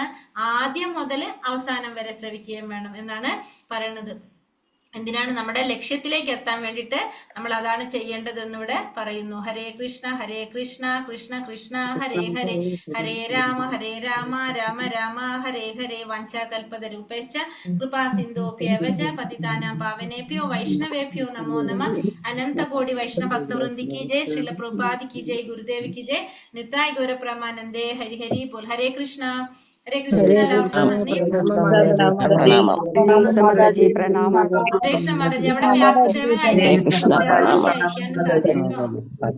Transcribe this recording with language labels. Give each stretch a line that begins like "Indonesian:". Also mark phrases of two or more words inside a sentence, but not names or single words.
Malayalam: ആദ്യം മുതൽ അവസാനം വരെ ശ്രവിക്കുകയും വേണം എന്നാണ് പറയുന്നത്. എന്തിനാണ്? നമ്മുടെ ലക്ഷ്യത്തിലേക്ക് എത്താൻ വേണ്ടിയിട്ട് നമ്മൾ അതാണ് ചെയ്യേണ്ടതെന്ന് ഇവിടെ പറയുന്നു.
Sanskrit: ഹരേ കൃഷ്ണ കൃഷ്ണ കൃഷ്ണ ഹരേ ഹരേ, ഹരേ രാമ രാമ രാമ ഹരേ ഹരേ. വാഞ്ചാകൽപതരൂപേശ്ച കൃപാ സിന്ധോഭ്യവച പതിതാനാം പാവനേഭ്യോ വൈഷ്ണവേഭ്യോ നമോ നമഃ.
Hindi: अनन्तकोटि वैष्णव भक्तवृन्दी की जय, श्रील प्रभुपादी की जय, गुरुदेव की जय, नित्ताय् गौरप्रमानन्दे.
Bangla: হরি হরি বোল.
Sanskrit: ഹരേ കൃഷ്ണ. ഹരേ കൃഷ്ണ.
Malayalam: എല്ലാവർക്കും നന്ദി. പ്രണാമം. കൃഷ്ണ മാതാജി അവിടെ വ്യാസദേവനായിരിക്കും സാധിക്കും.